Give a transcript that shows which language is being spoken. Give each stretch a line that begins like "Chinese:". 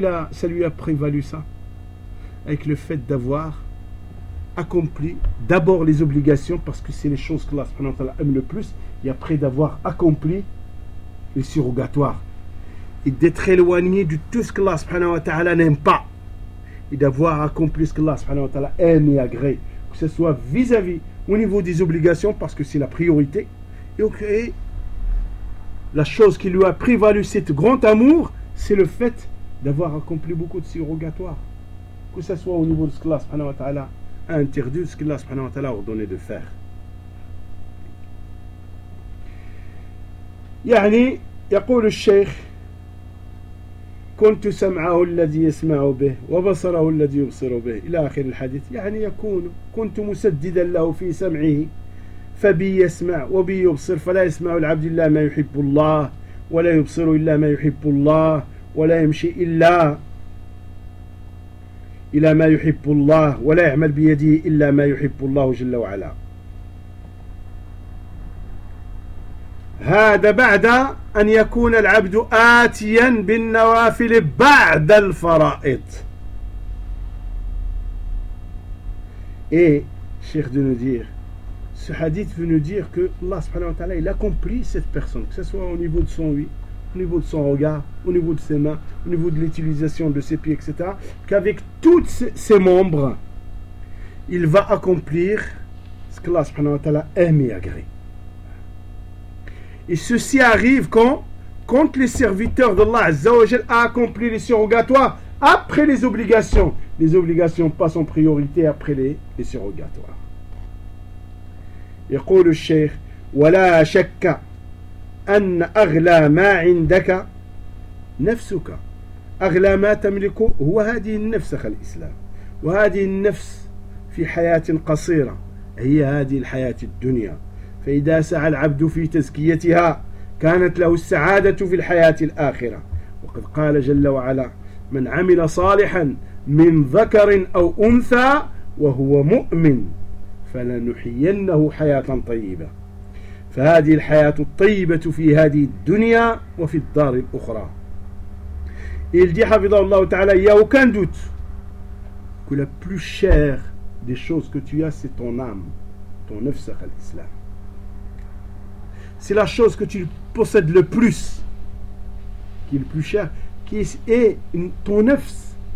French: Ça lui a prévalu ça? Avec le fait d'avoir accompli d'abord les obligations, parce que c'est les choses que Allah subhanahu wa ta'ala aime le plus, et après d'avoir accompli les surrogatoires, et d'être éloigné de tout ce que Allah subhanahu wa ta'ala n'aime pas, et d'avoir accompli ce que Allah subhanahu wa ta'ala aime et agrée, que ce soit vis-à-vis au niveau des obligations, parce que c'est la priorité, et okay, la chose qui lui a prévalu cet grand amour, c'est le fait d'avoir accompli beaucoup de surrogatoires, que ce soit au niveau de ce que Allah subhanahu wa ta'ala a interdit, ce que Allah subhanahu wa ta'ala a ordonné de faire.
Arabic: Yani, yaqul al-shaykh, كنت سمعه الذي يسمع به وبصره الذي يبصر به إلى آخر الحديث يعني يكون كنت مسددا له في سمعه فبي يسمع وبي يبصر فلا يسمع العبد إلا ما يحب الله ولا يبصر إلا ما يحب الله ولا يمشي إلا ما يحب الله ولا يعمل بيده إلا ما يحب الله جل وعلا هذا بعد أن يكون العبد آتيا بالنوافل بعد الفرائض.
French: Et Cheikh de nous dire, ce hadith veut nous dire que Allah subhanahu wa ta'ala il accomplit cette personne, que ce soit au niveau de son oui, au niveau de son regard, au niveau de ses mains, au niveau de l'utilisation de ses pieds, etc. Qu'avec tous ses membres, il va accomplir ce que Allah subhanahu wa ta'ala aime et agrée. Et ceci arrive quand les serviteurs d'Allah Azza wa Jal a accompli les surrogatoires après les obligations. Les obligations passent en priorité après les surrogatoires.
Arabic: يقول الشيخ ولا شك أن أغلى ما عندك نفسك أغلى ما تملك هو هذه النفس خلق الإسلام وهذه النفس في حياة قصيرة هي هذه الحياة الدنيا، فإذا سعى العبد في تزكيتها كانت له السعادة في الحياة الآخرة. وقد قال جل وعلا: من عمل صالحا من ذكر أو أنثى وهو مؤمن فلنحيينه حياة طيبة. فهذه الحياة الطيبة في هذه الدنيا وفي الدار الأخرى. يلدي حفظه الله تعالى: يا وكان دوت
French: que la plus chère des choses que tu as, c'est ton âme, ton nafs à l'islam. C'est la chose que tu possèdes le plus, qui est le plus cher, qui est ton nafs.